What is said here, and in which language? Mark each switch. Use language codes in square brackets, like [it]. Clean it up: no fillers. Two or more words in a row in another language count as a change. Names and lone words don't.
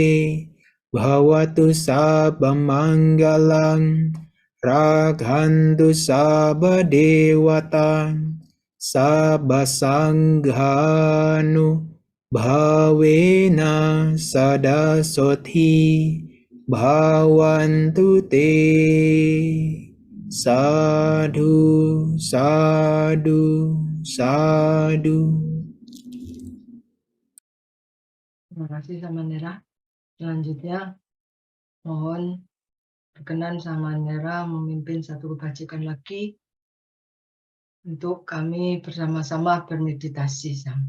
[pi] bhavatu sabbam manggalang rakhantu sabba dewata sabba sanghanu bhavena sada sothi bhavantu te sadhu sadhu sadhu. [id] Terima kasih Samanera. Selanjutnya mohon berkenan Samanera memimpin satu kebajikan lagi untuk kami bersama-sama bermeditasi.